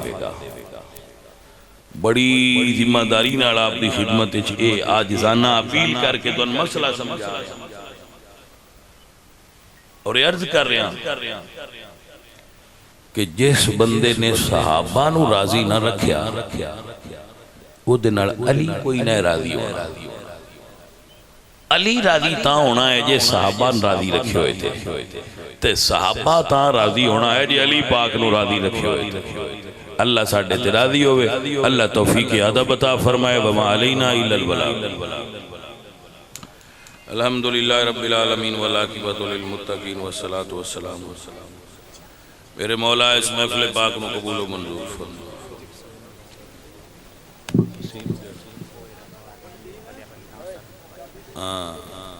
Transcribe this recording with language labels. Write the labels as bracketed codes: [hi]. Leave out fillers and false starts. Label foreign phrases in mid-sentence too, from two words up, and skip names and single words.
[pa] بڑی ذمہ داری نال آپ کی خدمت عاجزانہ اپیل کر کے تو مسئلہ سمجھا اور عرض کر رہا کہ جس بندے نے صحابہ نوں راضی نہ رکھیا اوہدے نال علی کوئی نہ راضی ہونا. علی راضی تا ہونا ہے جے صحابہ راضی رکھے ہوئے تھے تے صحابہ تا راضی ہونا ہے جے علی پاک نوں راضی رکھے ہوئے تھے. اللہ ساڈے تے راضی ہووے۔ اللہ توفیق ادب عطا فرمائے. [ar] وما علينا إلا البلاغ. الحمد لله رب العالمين والعاقبة للمتقين والصلاة والسلام [ur] میرے مولا اس محفل پاک کو قبول و منظور فرما. [pa] ہاں